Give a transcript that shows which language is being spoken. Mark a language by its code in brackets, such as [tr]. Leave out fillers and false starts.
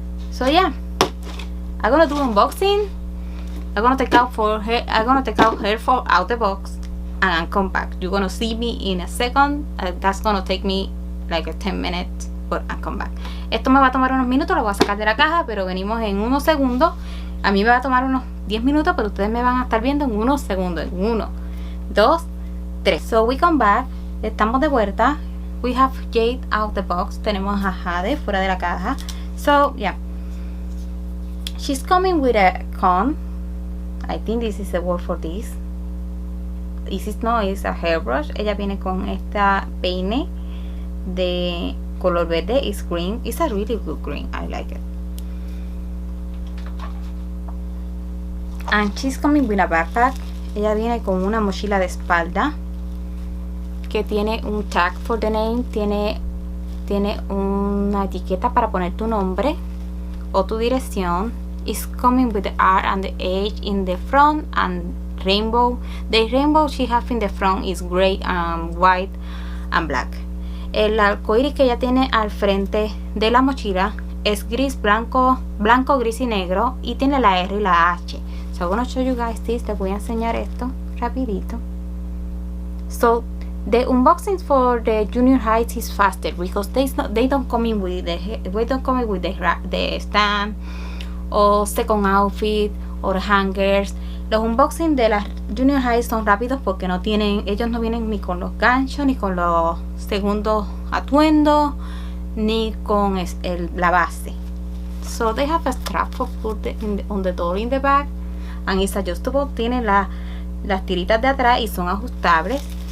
[en] So yeah, I'm gonna do unboxing. I'm gonna take out her for out the box and I'll come back. You're gonna see me in a second. That's gonna take me like a 10 minutes, but I'll come back. [es] Esto me va a tomar unos minutos, lo voy a sacar de la caja, pero venimos en unos segundos. A mí me va a tomar unos 10 minutos, pero ustedes me van a estar viendo en unos segundos. En 1, 2, 3. [en] So we come back. [es] Estamos de vuelta. [en] We have Jade out the box. [es] Tenemos a Jade fuera de la caja. [en] So yeah, she's coming with a comb. I think this is the word for this. This is no, it's a hairbrush. [es] Ella viene con esta peine de color verde. [en] It's green. It's a really good green. I like it. And she's coming with a backpack. [es] Ella viene con una mochila de espalda que tiene un tag [en] for the name, [es] tiene una etiqueta para poner tu nombre o tu dirección. [en] It's coming with the R and the H in the front and rainbow. The rainbow she has in the front is gray and white and black. [es] El arcoíris que ella tiene al frente de la mochila es gris, blanco, gris y negro, y tiene la R y la H. [en] So I'm gonna show you guys this. [es] Les voy a enseñar esto rapidito. [en] So the unboxing for the junior highs is faster because they don't come in with the stand or second outfit or hangers. [es] Los unboxing de las junior highs son rápidos porque ellos no vienen ni con los ganchos, ni con los segundos atuendos, ni con la base. [en] So they have a strap for put on the door in the back and it's adjustable. [es] Tiene las tiritas de atrás y son ajustables.